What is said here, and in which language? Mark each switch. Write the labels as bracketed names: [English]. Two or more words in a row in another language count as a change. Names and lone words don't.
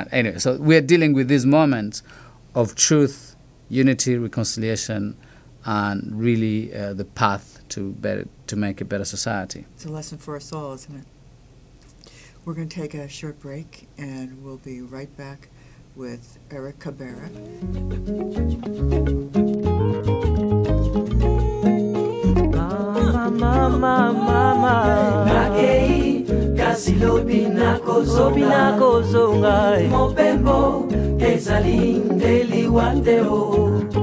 [English] Anyway, so we're dealing with these moments of truth, unity, reconciliation, and really the path to make a better society. It's a lesson for us all, isn't it? We're going to take a short break, and we'll be right back with Eric Kabera. [Lingala] Mama Nakei Kasilobi Nakozo Ngai Mopembo Ezalindeli Wandeo